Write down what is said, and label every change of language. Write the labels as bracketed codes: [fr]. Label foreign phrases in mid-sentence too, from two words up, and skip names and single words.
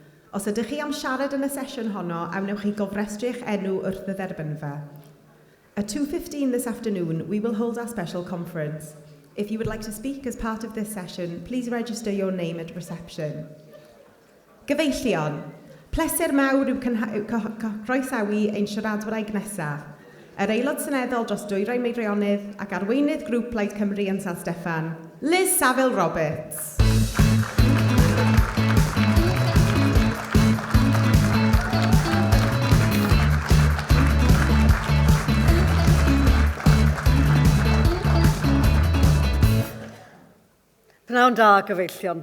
[cy] Os ydych chi am siarad yn y sesiwn honno, awnewch chi gofrestru'ch enw wrth y dderbynfa. [en] At 2:15 this afternoon, we will hold our special conference. If you would like to speak as part of this session, please register your name at reception. [cy] Gyfeillion, pleser mawr yw croesawu ein siaradwraig nesaf. Yr Aelod Seneddol dros Dwyfor Meirionydd ac Arweinydd grŵp Plaid Cymru yn San Steffan, Liz Saville Roberts. Pnawn da, gyfeillion.